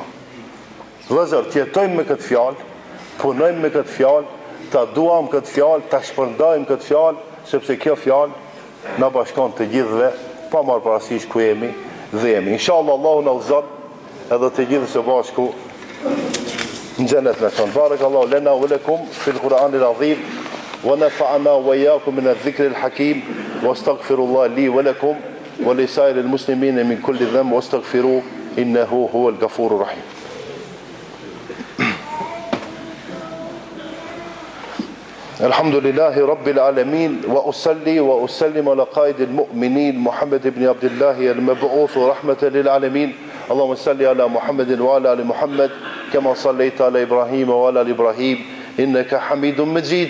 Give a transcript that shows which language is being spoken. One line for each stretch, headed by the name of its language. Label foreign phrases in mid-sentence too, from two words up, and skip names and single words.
Albanian: Vëllezër, të jetojmë me këtë fjalë, punojmë me këtë fjalë, ta duam këtë fjalë, ta shpërndajmë këtë fjalë, sepse kjo fjalë na bashkon të gjithëve, pa marrë parasysh ku jemi dhe jemi. Inshallah Allahu na udhëzon edhe të gjithë së bashku në xhenet me ton.
Arabic: بارك الله لنا ولكم في القرآن العظيم ونفعنا وإياكم من الذكر الحكيم وأستغفر الله لي ولكم ولسائر المسلمين من كل ذنب واستغفروه إنه هو الغفور الرحيم. الحمد لله رب العالمين وأصلي وأسلم على قائد المؤمنين محمد بن عبد الله المبعوث رحمة للعالمين اللهم صل على محمد وعلى آل محمد كما صليت على إبراهيم وعلى آل إبراهيم إنك حميد مجيد.